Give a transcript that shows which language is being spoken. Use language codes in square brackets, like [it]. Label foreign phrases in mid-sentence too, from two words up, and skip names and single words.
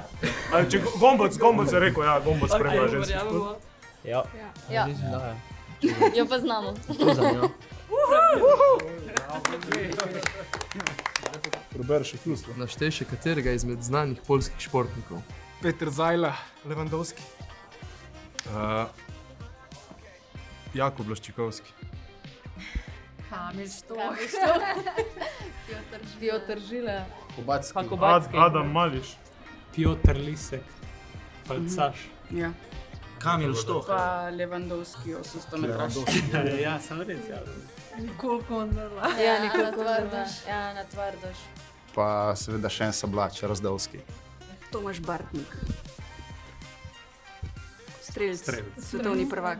[sl] Če Gomboc je rekel, ja, Gomboc spremlja ženski šport. Verjamemo. Ja. Ja, jo pa znamo. Preberi še plus. Naštej še katerega izmed znanih poljskih športnikov. Peter Zajla. Lewandowski. Jakub Blaščikovski. Kamil Štoh. Piotr Žile. Kubacki. Adam Mališ. Piotr Lisek, Falcaš. Ja. Kamil Štoh. Pa Lewandowski, 800 metraš. Ja, sem res, ja. Nikol Kondrala. Ja, na Tvardoš. Ja, na Tvardoš. Pa seveda še en sablač, Razdovski. Tomaš Bartnik. Strelc. Svetovni prvak.